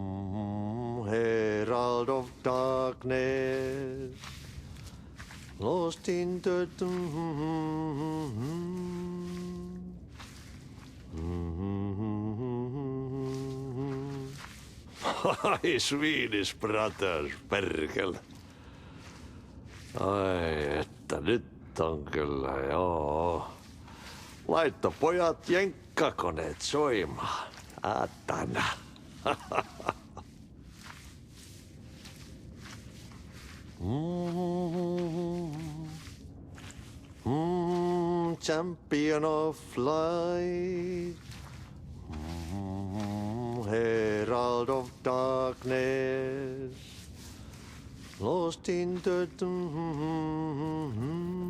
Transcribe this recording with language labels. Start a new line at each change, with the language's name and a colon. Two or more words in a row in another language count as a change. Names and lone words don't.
English: Herald of darkness, lost in the Ai, Swedish brothers,
Finnish: perkele. Ai, että nyt on kyllä, joo. Laitto pojat jenkkakoneet soimaan. Atana.
English: Champion of light, herald of darkness, lost in the